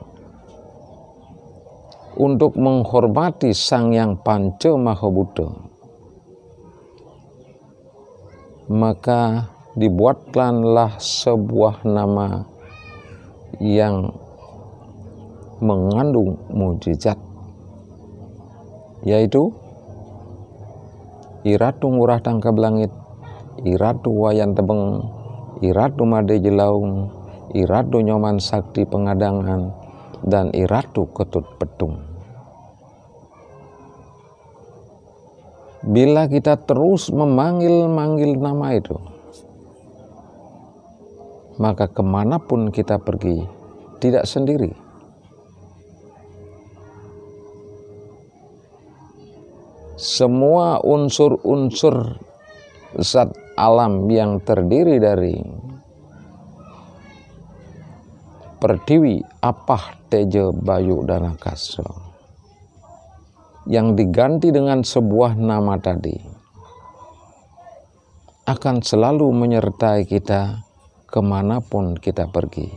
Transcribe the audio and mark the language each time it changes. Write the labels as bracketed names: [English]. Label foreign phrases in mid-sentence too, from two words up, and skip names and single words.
[Indonesian] untuk menghormati Sang Hyang Panca Mahabuddha, maka dibuatkanlah sebuah nama yang mengandung mujizat, yaitu Iratu Ngurah Tangkab Langit, Iratu Wayan Tebeng, Iratu Made Jelaung, Iratu Nyoman Sakti Pengadangan, dan Iratu Ketut Petung. Bila kita terus memanggil-manggil nama itu, maka kemanapun kita pergi, tidak sendiri. Semua unsur-unsur zat alam yang terdiri dari Pertiwi, Apah, Teja, Bayu, dan Akasa, yang diganti dengan sebuah nama tadi, akan selalu menyertai kita kemanapun kita pergi.